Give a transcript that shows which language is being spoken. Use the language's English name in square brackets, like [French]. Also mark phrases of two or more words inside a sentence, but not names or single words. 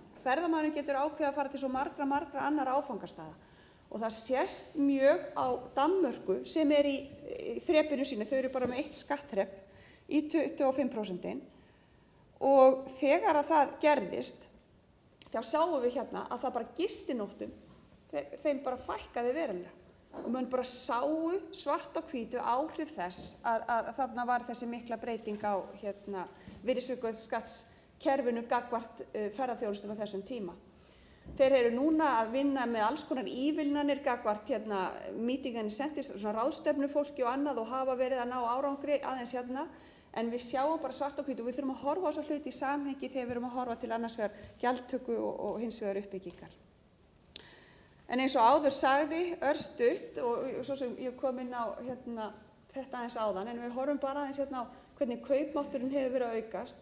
[Icelandic] Ferðamannin getur ákveðið að fara til svo margra annarra áfangastaða, og það sést mjög á Danmörku sem í þrepinu sínu, þau eru bara með 1 skattþrep í 25%, og þegar að það gerðist, þá sáum við að það bara gistinóttum, þeim bara fækkaði verulega. Og menn bara sáu svart á hvítu áhrif þess að þarna var þessi mikla breyting á virðisaukaskattskerfinu gagnvart ferðaþjónustunni á þessum tíma. Þeir eru núna að vinna með alls konar ívilnanir gagnvart [English] meeting and incentives, [Icelandic] svona ráðstefnufólki og annað, og hafa verið að ná árangri aðeins en við sjáum bara svart á hvítu og við þurfum að horfa á þessa hluti í samhengi þegar við erum að horfa til annars vegar gjaldtöku og hins vegar uppbyggingar. En eins og áður sagði, örstutt, og svo sem ég kom inn á þetta aðeins áðan, en við horfum bara aðeins á hvernig kaupmátturinn hefur verið að aukast.